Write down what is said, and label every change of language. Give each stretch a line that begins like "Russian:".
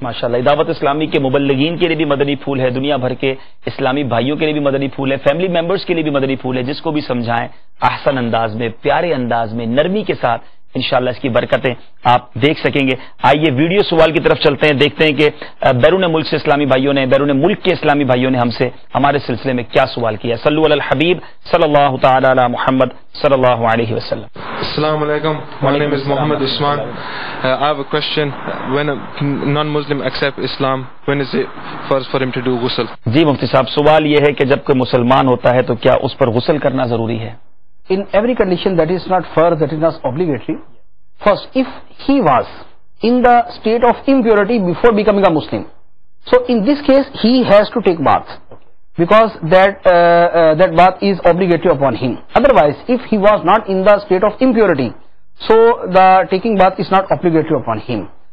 Urdu: ماشاءاللہ، دعوت اسلامی کے مبلغین کے لیے بھی مدنی پھول ہے، دنیا بھر کے اسلامی بھائیوں کے لیے بھی مدنی پھول ہے، فیملی ممبرز کے لیے بھی مدنی پھول ہے، جس کو بھی سمجھائیں احسن انداز میں، پیارے انداز میں، نرمی کے ساتھ، انشاءاللہ اس کی برکتیں آپ دیکھ سکیں گے۔ آئیے ویڈیو سوال کی طرف چلتے ہیں، دیکھتے ہیں کہ بیرون ملک سے اسلامی بھائیوں نے، بیرون ملک کے اسلامی بھائیوں نے ہم سے ہمارے سلسلے میں کیا سوال کیا۔
Arabic: صلو علی الحبیب صلی اللہ تعالی علی محمد صلی اللہ علیہ وسلم۔ Assalamu alaikum.
English: My name is Muhammad Usman. I have a question. When a non-Muslim accepts Islam, when is it first for him to do ghusl?
Urdu: جی مفتی صاحب، سوال یہ ہے کہ جب کوئی مسلمان ہوتا ہے تو کیا اس پر غسل کرنا ضروری ہے؟
English: In every condition that is not first, that is not obligatory. First, if he was in the state of impurity before becoming a Muslim, so in this case he has to take bath, because that bath is obligatory upon him. Otherwise, if he was not in the state of impurity, so the taking bath is not obligatory upon him.